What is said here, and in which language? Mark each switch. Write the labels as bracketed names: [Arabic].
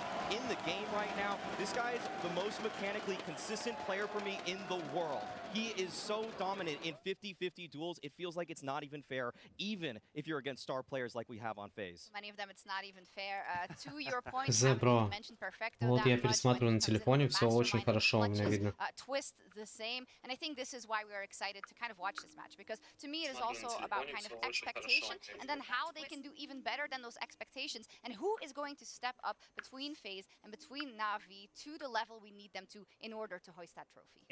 [English] In the game right now, this guy is the most mechanically consistent player for me in the world. He is so dominant in 50-50 duels, it feels like it's not even fair, even if you're against star players like we have on FaZe. Many of them it's not even fair. To your point, [Russian] бро. Вот я пересматриваю на телефоне, все очень хорошо у меня видно. [English] Twist the same, and I think this is why we are excited to kind of watch this match, because to me it is also about kind of expectation, and then how they can do even better than those expectations, and who is going to step up between FaZe and between NaVi to the level we need them to in order to hoist that trophy.